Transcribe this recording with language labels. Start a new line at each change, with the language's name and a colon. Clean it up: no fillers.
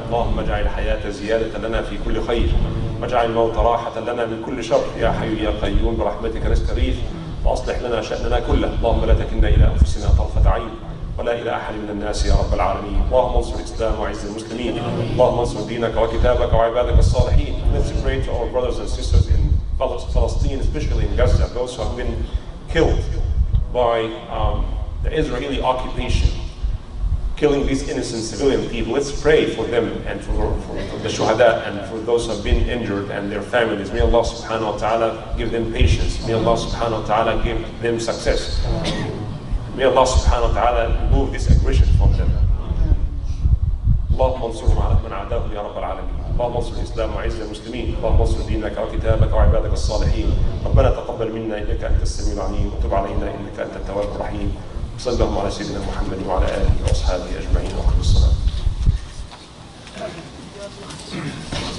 Arabic: اللهم اجعل الحياة زيادة لنا في كل خير واجعل الموت راحة لنا من كل شر يا حي يا قيوم برحمتك نستغيث وأصلح لنا شأننا كله. اللهم لا تكلنا إلى أنفسنا طرفة عين ولا إلى أحد من الناس يا رب العالمين. اللهم انصر الإسلام وعز المسلمين. اللهم انصر دينك وكتابك وعبادك الصالحين.
English: Let's pray to our brothers and sisters in Palestine, especially in Gaza, those who have been killed by the Israeli occupation, killing these innocent civilian people. Let's pray for them and for the shuhada and for those who have been injured and their families. May Allah subhanahu wa ta'ala give them patience. May Allah subhanahu wa ta'ala give them success. May Allah subhanahu wa ta'ala remove this aggression from them.
Arabic: اللهم انصرهم على من عاداهم يا رب العالمين. اللهم انصر الإسلام وعز المسلمين. اللهم انصر دينك وكتابك وعبادك الصالحين. ربنا تقبل منا إنك أنت السميع العليم وتب علينا إنك أنت التواب الرحيم. صلى الله على سيدنا محمد وعلى آله وأصحابه أجمعين وأقم الصلاة.